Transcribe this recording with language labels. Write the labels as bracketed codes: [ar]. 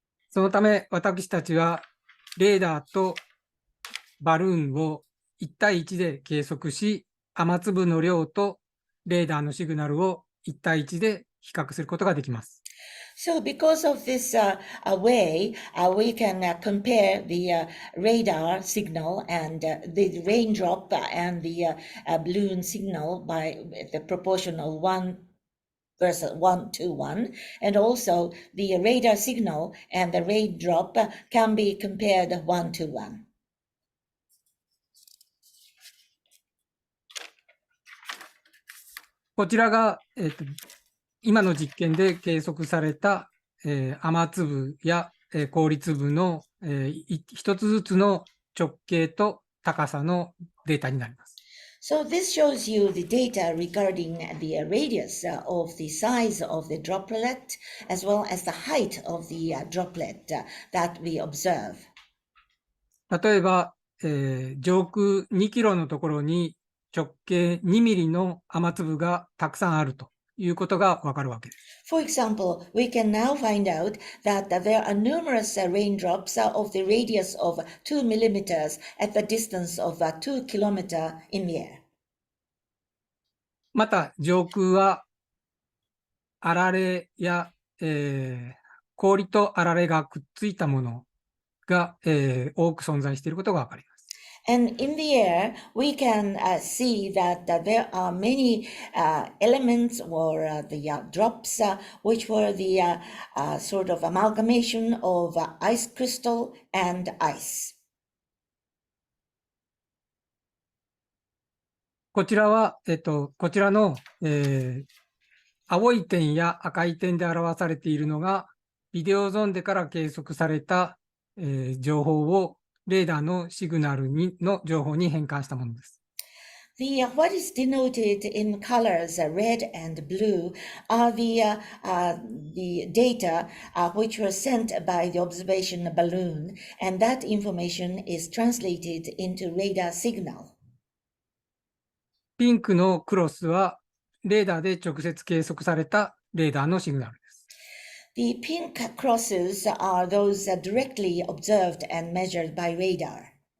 [ja] そのため、私たちはレーダーとバルーンを1対1で計測し、雨粒の量とレーダーのシグナルを1対1で比較することができます。 [en] So because of this way, we can compare the radar signal and the raindrop and the balloon signal by the proportion of 1 versus 1 to 1. And also the radar signal and the raindrop can be compared 1 to 1. [ja] こちらが、今の実験で計測された、雨粒や、氷粒の、一つずつの直径と高さのデータになります。 [en] So this shows you the data regarding the radius of the size of the droplet as well as the height of the droplet that we observe. [ja] 例えば、上空2キロのところに直径2ミリの雨粒がたくさんあるということがわかるわけです。 [en] For example, we can now find out that there are numerous raindrops of the radius of 2 millimeters at the distance of 2 kilometers in the air. [ja] また、上空はあられや、氷とあられがくっついたものが、多く存在していることがわかります。 [en] And in the air, we can see that there are many elements or the drops which were the sort of amalgamation of ice crystal and ice. [ja] こちらは、こちらの、青い点や赤い点で表されているのが、ビデオゾンデから計測された、情報をレーダーのシグナルの情報に変換したものです。 [en] What is denoted in colors red and blue are the data which were sent by the observation balloon, and that information is translated into radar signal. [ja] ピンクのクロスはレーダーで直接計測されたレーダーのシグナルです。 [en] The pink crosses are those directly observed and measured by radar.